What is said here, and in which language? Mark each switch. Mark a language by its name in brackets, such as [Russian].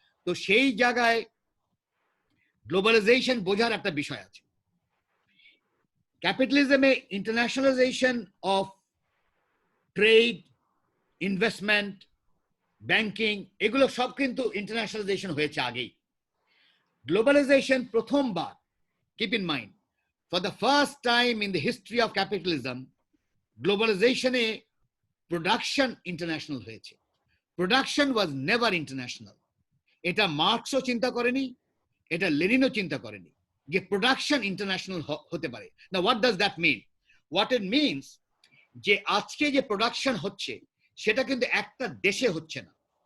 [Bangla] তো সেই জায়গায় গ্লোবালাইজেশন বোঝার একটা বিষয় আছে। ক্যাপিটালিজমে ইন্টারন্যাশনালাইজেশন অফ ট্রেড, ইনভেস্টমেন্ট, ব্যাংকিং, এগুলো সব কিন্তু ইন্টারন্যাশনালাইজেশন হয়েছে আগেই। গ্লোবালাইজেশন প্রথমবার, [English] keep in mind, for the first time in the history of capitalism, [Bangla] গ্লোবালাইজেশনে production international হয়েছে। [English] Production was never international. [Bangla] এটা মার্কসও চিন্তা করেনি, এটা লেনিনও চিন্তা করেনি যে প্রোডাকশন ইন্টারন্যাশনাল হতে পারে। না, [English] What does that mean? What it means [Bangla] যে আজকে যে প্রোডাকশন হচ্ছে সেটা কিন্তু একটা দেশে হচ্ছে না।